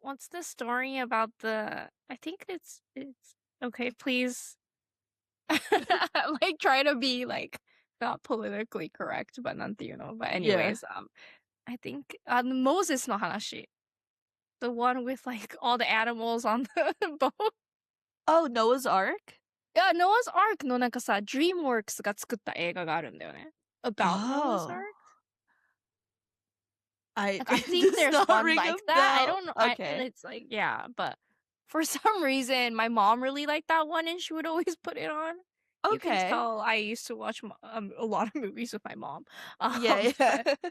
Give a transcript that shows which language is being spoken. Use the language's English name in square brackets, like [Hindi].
[English] What's the story about the? I think it's okay. Please, like try to be like not politically correct, but [Japanese] なんていうの? [English] But anyways, I think Moses の話. The one with like all the animals on the boat. Oh, Noah's Ark? [Japanese] いや、Noah's Ark のなんかさ、DreamWorks が作った映画があるんだよね。 [English] About Noah's Ark? I think there's one like that. I don't know. Okay. It's like, yeah, but for some reason, my mom really liked that one and she would always put it on. Okay. You can tell I used to watch a lot of movies with my mom. Yeah.